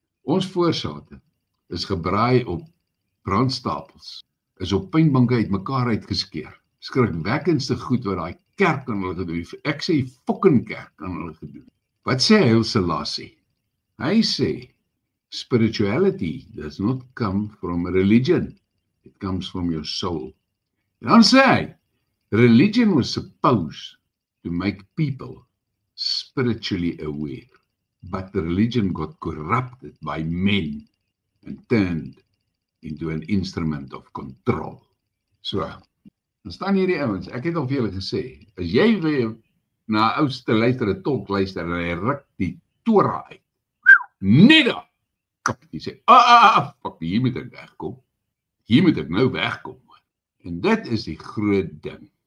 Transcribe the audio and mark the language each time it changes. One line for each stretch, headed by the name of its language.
Afrikaans: Ons voorsate is gebraai op brandstapels, is op pynbanke uit mekaar uitgeskeer. Skrikwekkendste goed wat daai kerk aan hulle gedoen. Ek sê die fucking kerk aan hulle gedoen. Wat sê Haile Selassie? Hy sê,
English: Spirituality does not come from religion. It comes from your soul.
Afrikaans: En dan sê hy,
English: religion was supposed to make people spiritually aware. But the religion got corrupted by men and turned into an instrument of control.
Afrikaans: So, dan staan hierdie ouens, ek het al vir julle gesê, as jy weer na 'n ou te luister, 'n tolk luister, en hy ruk die Torah uit, net daar, jy sê, fuck, hier moet ek wegkom. Hier moet ek nou wegkom. En dit is die groot ding.